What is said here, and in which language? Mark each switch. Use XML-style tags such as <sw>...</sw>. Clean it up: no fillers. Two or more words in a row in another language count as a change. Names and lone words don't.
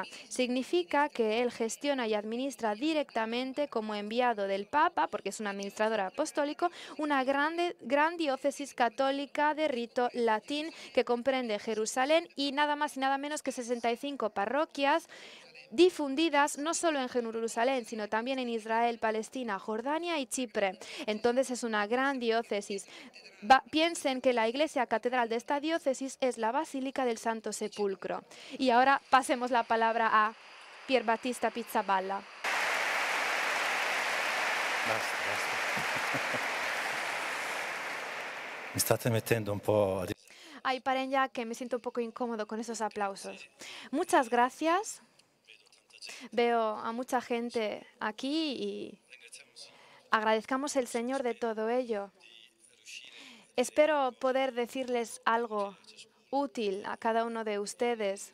<es>Significa que él gestiona y administra directamente como enviado del Papa, porque es un administrador apostólico, una gran diócesis católica de rito latín que comprende Jerusalén y nada más y nada menos que 65 parroquias difundidas no solo en Jerusalén, sino también en Israel, Palestina, Jordania y Chipre. Entonces es una gran diócesis. Piensen que la iglesia catedral de esta diócesis es la Basílica del Santo Sepulcro. Y ahora pasemos la palabra a Pier Battista Pizzaballa.</es> <it>Basta. Mi state mettendo un po'.</it> <es>Ay, paren ya, que me siento un poco incómodo con esos aplausos. Muchas gracias. Veo a mucha gente aquí y agradezcamos al Señor de todo ello. Espero poder decirles algo útil a cada uno de ustedes.</es>